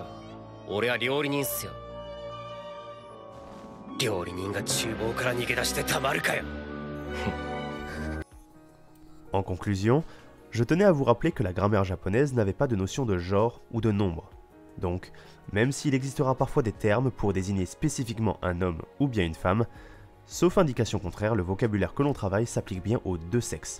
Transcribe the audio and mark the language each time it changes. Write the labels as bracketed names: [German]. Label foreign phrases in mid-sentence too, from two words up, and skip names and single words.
[Japanese] 俺は料理人っすよ。料理人が厨房から逃げ出してたまるかよ。 [French] En conclusion, je tenais à vous rappeler que la grammaire japonaise n'avait pas de notion de genre ou de nombre. Donc, même s'il existera parfois des termes pour désigner spécifiquement un homme ou bien une femme, sauf indication contraire, le vocabulaire que l'on travaille s'applique bien aux deux sexes.